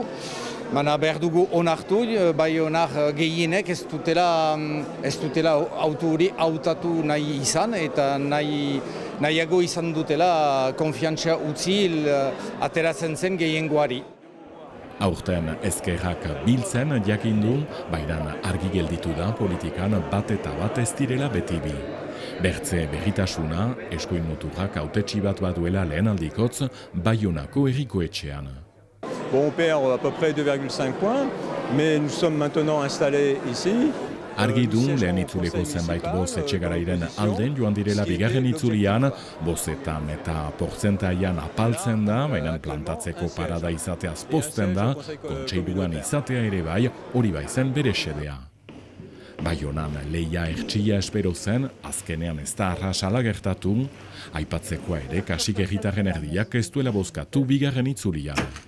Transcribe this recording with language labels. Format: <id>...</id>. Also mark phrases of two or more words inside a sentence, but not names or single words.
<eu>Baina behar dugu onartu, bai onar gehienek ez dutela auto hori hautatu nahi izan eta nahiago izan dutela konfiantzia utzi ateratzen zen gehiengoari. Aurten ezkerrak biltzen jakindu, baina argi gelditu da politikan bat eta bat ez direla beti bi. Bertze berritasuna, eskuin muturrak hautetsi bat baduela lehen aldikotz, Baionako herriko etxean.</eu> <fr>Bon, on perd à peu près 2,5 points, mais nous sommes maintenant installés ici.</fr> <eu>Argi du lehen itzuleko zenbait boz Etxegarairen alden joan direla bigarren itzulian, bozetan eta portzentaian apaltzen da, baina plantatzeko parada izateaz pozten da, kontseiluan izatea ere bai, hori baizen bere xedea. Baionan lehia ertsia espero zen, azkenean ez da arrasala gertatu, aipatzekoa ere kasik herritarren erdiak ez duela bozkatu bigarren itzulian.</eu>